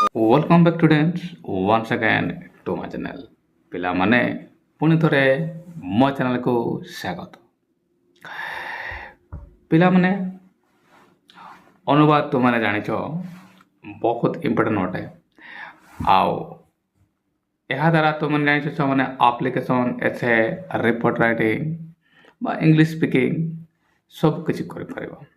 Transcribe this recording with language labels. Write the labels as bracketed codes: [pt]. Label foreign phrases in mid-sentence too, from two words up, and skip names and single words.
[en] Welcome back students once again to my channel [or] ପିଲାମାନେ ପୁଣି ଥରେ ମୋ ଚ୍ୟାନେଲକୁ ସ୍ୱାଗତ। ପିଲାମାନେ ଅନୁବାଦ ତୁମମାନେ ଜାଣିଛ ବହୁତ ଇମ୍ପୋର୍ଟାଣ୍ଟ ଅଟେ ଆଉ ଏହା ଦ୍ୱାରା ତୁମମାନେ ଜାଣିଛ ମାନେ [en] application essay report writing [or] ବା [en] English speaking [or] ସବୁ କିଛି କରିପାରିବ।